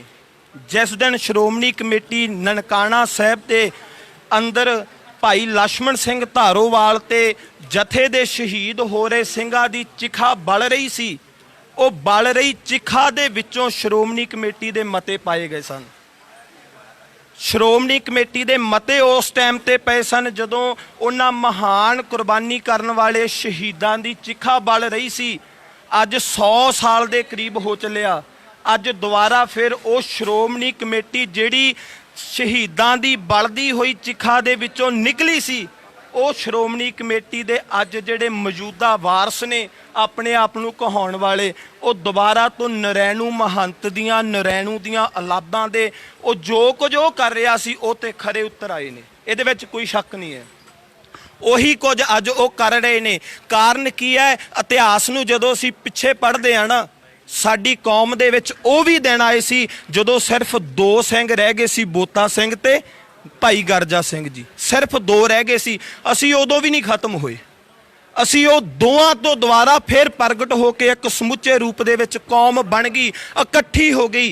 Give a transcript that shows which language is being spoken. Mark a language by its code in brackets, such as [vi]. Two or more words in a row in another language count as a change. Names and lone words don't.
[pa] ਜਿਸ ਦਿਨ ਸ਼੍ਰੋਮਣੀ ਕਮੇਟੀ ਨਨਕਾਣਾ ਸਾਹਿਬ ਕੇ ਅੰਦਰ ਭਾਈ ਲਛਮਣ ਸਿੰਘ ਧਾਰੋਵਾਲ ਤੇ ਜਥੇ ਦੇ ਸ਼ਹੀਦ ਹੋ ਰਹੇ ਸਿੰਘਾਂ ਦੀ ਚਿਖਾ ਬਲ ਰਹੀ ਸੀ, ਉਹ ਬਲ ਰਹੀ ਚਿਖਾ ਦੇ ਵਿੱਚੋਂ ਸ਼੍ਰੋਮਣੀ ਕਮੇਟੀ ਦੇ ਮਤੇ ਪਾਏ ਗਏ ਸਨ। ਸ਼੍ਰੋਮਣੀ ਕਮੇਟੀ ਦੇ ਮਤੇ ਉਸ ਟਾਈਮ ਤੇ ਪਏ ਸਨ ਜਦੋਂ ਉਨ੍ਹਾਂ ਮਹਾਨ ਕੁਰਬਾਨੀ ਕਰਨ ਵਾਲੇ ਸ਼ਹੀਦਾਂ ਦੀ ਚਿਖਾ ਬਲ ਰਹੀ ਸੀ। ਅੱਜ 100 ਸਾਲ ਦੇ ਕਰੀਬ ਹੋ ਚੱਲਿਆ, ਅੱਜ ਦੋਬਾਰਾ ਫਿਰ ਉਹ ਸ਼੍ਰੋਮਣੀ ਕਮੇਟੀ ਜਿਹੜੀ ਸ਼ਹੀਦਾਂ ਦੀ ਬਲਦੀ ਹੋਈ ਚਿਖਾ ਦੇ ਵਿੱਚੋਂ ਨਿਕਲੀ ਸੀ, ਉਹ ਸ਼੍ਰੋਮਣੀ ਕਮੇਟੀ ਦੇ ਅੱਜ ਜਿਹੜੇ ਮੌਜੂਦਾ ਵਾਰਸ ਨੇ ਆਪਣੇ ਆਪ ਨੂੰ ਕਹਾਉਣ ਵਾਲੇ, ਉਹ ਦੋਬਾਰਾ ਤੋਂ ਨਰੈਣੂ ਮਹੰਤ ਦੀਆਂ ਨਰੈਣੂ ਦੀਆਂ ਔਲਾਦਾਂ ਦੇ ਉਹ ਜੋ ਕੁਝ ਉਹ ਕਰ ਰਿਹਾ ਸੀ ਉਹ ਤੇ ਖਰੇ ਉਤਰ ਆਏ ਨੇ। ਇਹਦੇ ਵਿੱਚ ਕੋਈ ਸ਼ੱਕ ਨਹੀਂ ਹੈ। ਉਹੀ ਕੁਝ ਅੱਜ ਉਹ ਕਰ ਰਹੇ ਨੇ। ਕਾਰਨ ਕੀ ਹੈ? ਇਤਿਹਾਸ ਨੂੰ ਜਦੋਂ ਅਸੀਂ ਪਿੱਛੇ ਪੜ੍ਹਦੇ ਆਂ ਨਾ, ਸਾਡੀ ਕੌਮ ਦੇ ਵਿੱਚ ਉਹ ਭੀ ਦਿਨ ਆਏ ਸੀ ਜਦੋਂ ਸਿਰਫ਼ 2 ਸਿੰਘ ਰਹਿ ਗਏ ਸੀ, ਬੋਤਾ ਸਿੰਘ ਤੇ ਭਾਈ ਗਰਜਾ ਸਿੰਘ ਜੀ, ਸਿਰਫ਼ 2 ਰਹਿ ਗਏ ਸੀ। ਅਸੀਂ ਉਦੋਂ ਭੀ ਨਹੀਂ ਖ਼ਤਮ ਹੋਏ, ਅਸੀਂ ਵੋ ਦੋਵਾਂ ਤੋਂ ਦੋਬਾਰਾ ਫਿਰ ਪ੍ਰਗਟ ਹੋ ਕੇ ਇਕ ਸਮੁੱਚੇ ਰੂਪ ਦੇ ਵਿੱਚ ਕੌਮ ਬਣ ਗਈ, ਇਕੱਠੀ ਹੋ ਗਈ।